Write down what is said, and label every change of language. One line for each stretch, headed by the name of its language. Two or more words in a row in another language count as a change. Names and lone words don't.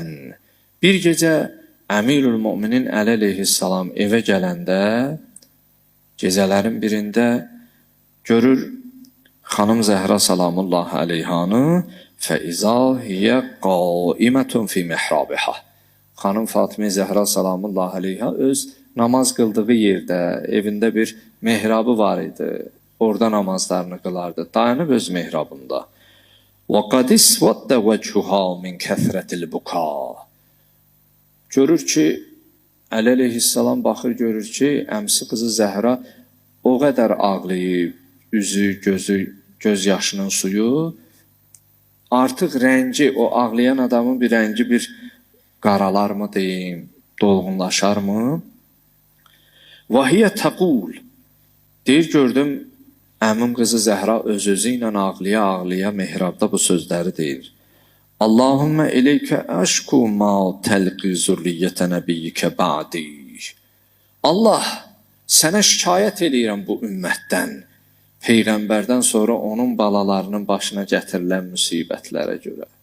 Azerbaijani: Bir gecə Əmirül Müminin Ali aleyhissalam evə gələndə, gecələrin birində görür xanım Zəhra salamullahi aleyhanı
Arabic: فإذا هي قائمة في محرابها.
Azerbaijani: Xanım Fatimə Zəhra salamullahi aleyha öz namaz qıldığı yerdə, evində bir mehrabı var idi. Orada namazlarını qılardı. Dayanıb öz mehrabında.
Arabic: وَقَدْ اسْوَدَّ وَجْهُهَا مِنْ كَثْرَةِ الْبُكَاءِ.
Azerbaijani: Görür ki, Əli əleyhissalam baxır, görür ki, əmsi qızı Zəhra o qədər ağlayıb, üzü, gözü, göz yaşının suyu, artıq rəngi, o ağlayan adamın bir rəngi bir qaralar mı deyim, dolğunlaşar mı?
Arabic: وَهِيَ تَقُولُ.
Azerbaijani: Deyir, gördüm, əmim qızı Zəhra öz-özü ilə ağlaya-ağlaya mehrabda bu sözləri deyir.
Arabic: اللهم إليك أشكو ما تلقى ذرية نبيك بعدي.
Azerbaijani: Allah, sənə şikayət edirəm bu ümmətdən, Peyğəmbərdən sonra onun balalarının başına gətirilən müsibətlərə görə.